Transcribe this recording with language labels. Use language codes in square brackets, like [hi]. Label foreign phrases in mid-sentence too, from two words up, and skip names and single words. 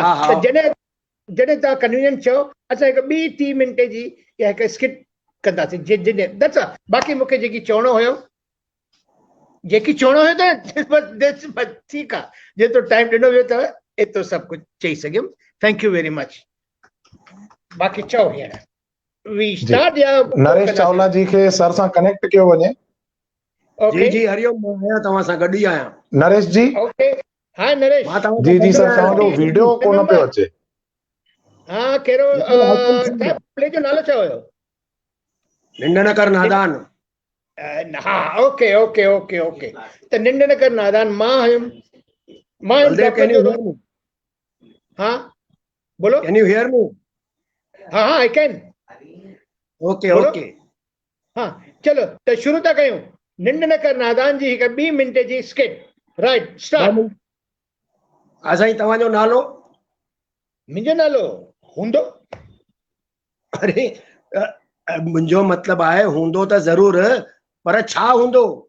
[sd] हा, हा। त जॾहिं तव्हां कन्वीनियंट चओ असां हिकु ॿी 30 मिंटे जी या हिकु स्किट कंदासीं। [en] That's all. [sd] बाक़ी मूंखे जेकी चवणो हुयो त बस ठीकु आहे, जेतिरो टाइम ॾिनो वियो अथव एतिरो सभु कुझु चई सघियुमि। [en] Thank you very much. [sd] बाक़ी चओ हींअर [en] we start [sd] या नरेश चावला जी खे सर सां कनेक्ट कयो वञे। जी जी हरिओम, मां आहियां तव्हां सां गॾु ई आहियां। नरेश जी। [en] Okay. Hi नरेश। [sd] मां तव्हां जी सां जी गॾु सर, ई तव्हांजो आहियां। वीडियो कोन पियो अचे। हा, कहिड़ो निंड प्ले जो नालो छा हुयो? न कर नादान। हा, [en] Okay okay okay okay. [sd] त निंड न कर नादान मां हुयुमि। मां बलदेव, डॉक्टर जो रोल। [hi] हाँ बोलो। [en] Can you hear me? [hi] हाँ हाँ [en] I can. [sd] ओके बोलो। ओके। हाँ चलो त शुरू था कयूं। निंड न कर नादान जी हिकु 2 मिंट जी स्किट। [en] Right start. [sd] असां तव्हांजो नालो? मुंहिंजो नालो हूंदो। अरे मुंहिंजो मतिलबु आहे हूंदो त ज़रूर, पर छा हूंदो?